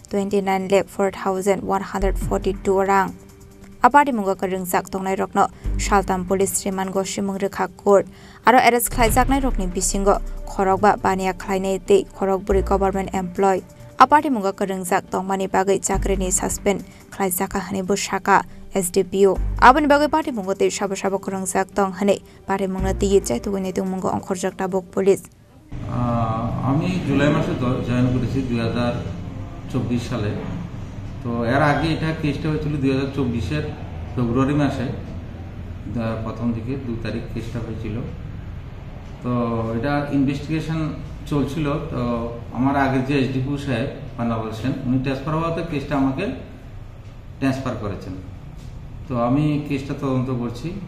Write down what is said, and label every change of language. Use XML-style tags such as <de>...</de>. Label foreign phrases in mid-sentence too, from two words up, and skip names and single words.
<trp>29,04,142 rang Apari mungo karingjak tongnai rokno Saltam</trp> <en>Police Remand</en> <trp>go simung rekha court aro arrest khlaijaknai rokni bisingo khorokba baniya khlainai tei khorokburi</trp> <en>government employee</en> <trp>Apari mungo karingjak tongmani bagai chakrini suspend khlaijaka hani bu Shaka SDPO abani bagai party mungo te sabo karingjak tong hani party mungna ti chaituguni tung mungo onkhorjak tabok police</trp> <bn>আমি জুলাই মাসে জয়েন করেছি 2024 সালে তো এর আগে এটা কেসটা হয়েছিল 2024 এর ফেব্রুয়ারি মাসে প্রথম দিকে 2 তারিখ কেসটা হয়েছিল তো এটা ইনভেস্টিগেশন চলছিল তো আমার আগে যে এসডিপিও সাহেব পান্না বলছেন উনি ট্রান্সফার হওয়াতে কেসটা আমাকে ট্রান্সফার করেছেন তো আমি কেসটা তদন্ত করছি</bn>